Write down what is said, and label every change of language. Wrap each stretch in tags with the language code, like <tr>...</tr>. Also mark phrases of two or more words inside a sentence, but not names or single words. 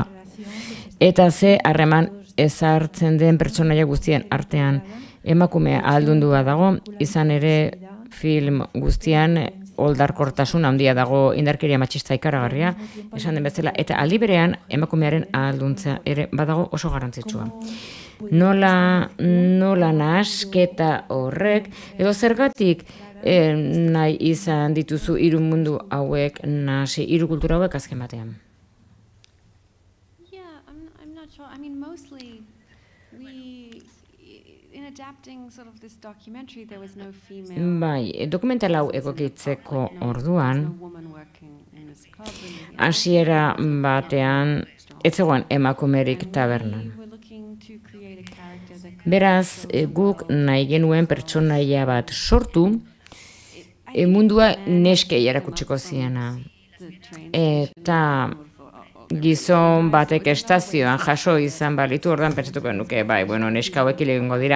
<eu>Eta ze harreman ezartzen den pertsonaia guztien artean emakumea ahaldundua dago, izan ere film guztian oldarkortasun handia dago, indarkeria matxista ikaragarria, esan den bezala, eta aldi berean emakumearen ahalduntzea ere badago oso garrantzitsua. Nola nahasketa horrek, edo zergatik nahi izan dituzu hiru mundu hauek nahasi, hiru kultura hauek azken batean?</eu> <en>Yeah, I'm not sure. I mean, mostly in adapting sort of this documentary, there was no female.</en> <eu>Bai, dokumental hau egokitzeko orduan,</eu> <en>No woman working in this club.</en> <eu>hasiera batean, ez zegoen emakumerik tabernan.</eu> <en>We're looking to create a character that could</en> <eu>Beraz, guk nahi genuen pertsonaia bat sortu, mundua neskei erakutsiko ziena. Eta gizon batek estazioan jaso izan balitu, ordan pentsatuko nuke, bai, bueno, neska hauek hil egingo dira.</eu>